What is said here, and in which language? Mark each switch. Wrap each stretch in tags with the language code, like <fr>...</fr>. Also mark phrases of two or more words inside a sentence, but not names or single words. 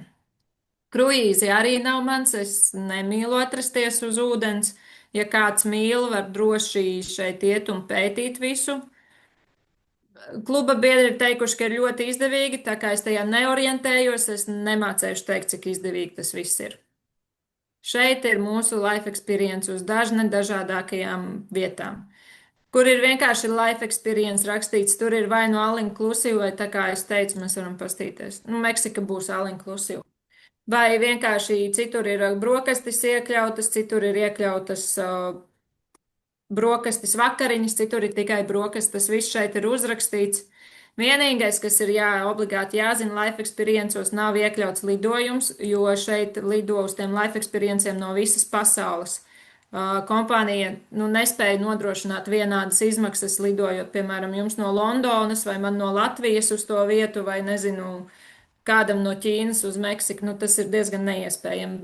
<lv>Kruīzi arī nav mans, es nemīlu atrasties uz ūdens. Ja kāds mīl, var droši šeit iet un pētīt visu. Kluba biedri ir teikuši, ka ir ļoti izdevīgi, tā kā es tajā neorientējos, es nemācēšu teikt, cik izdevīgi tas viss ir. Šeit ir mūsu</lv> <en>life experience</en> <lv>uz dažādākajām vietām. Kur ir vienkārši</lv> <en>life experience</en> <lv>rakstīts, tur ir vai no</lv> <en>all inclusive,</en> <lv>vai tā kā es teicu, mēs varam pastīties. Nu, Meksika būs</lv> <en>all inclusive.</en> <lv>Vai vienkārši citur ir brokastis iekļautas, citur ir iekļautas brokastis vakariņas, citur ir tikai brokastis, tas viss šeit ir uzrakstīts. Vienīgais, kas ir obligāti jāzina,</lv> <en>life experiences</en> <lv>nav iekļauts lidojums, jo šeit lido uz tiem</lv> <en>life experienciem</en> <lv>no visas pasaules. Kompānija nespēja nodrošināt vienādas izmaksas lidojot, piemēram, jums no Londonas vai man no Latvijas uz to vietu vai nezinu, kādam no Ķīnas uz Meksiku, tas ir diezgan neiespējami.</lv>